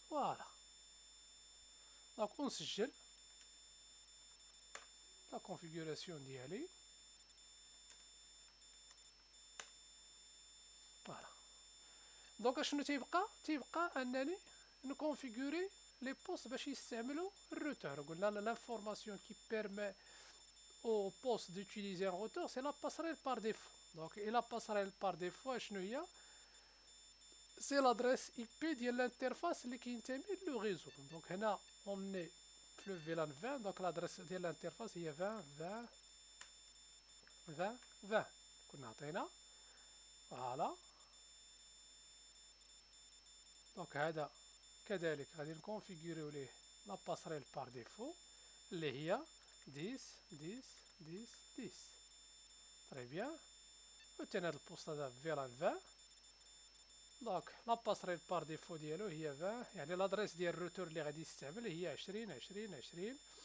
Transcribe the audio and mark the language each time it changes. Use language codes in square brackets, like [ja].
[ar] فوالا دونك ونسجل لا كونفيغوراسيون ديالي. فوالا دونك اشنو تيبقى انني نكونفيغوري لي بوست باش يستعملوا الروتور. قلنا لانفورماسيون كي بيرمي [fr] au poste d'utiliser un routeur, c'est la passerelle par défaut. Donc, et la passerelle par défaut, c'est l'adresse IP de l'interface qui intègre le réseau. Donc, là, on est le VLAN 20, donc l'adresse de l'interface est 20 20 20 20. Voilà. [ar] Donc, هذا كذلك غادي نكونفيغوريو ليه la passerelle par défaut اللي هي 10 10 10 10. [fr] Très bien. [ar] وتاني هاد البوست هذا فيلان 20. دونك لا باسريل بار ديفو ديالو هي 20 يعني لادريس ديال الروتور اللي غادي يستعمل هي 20 20 20.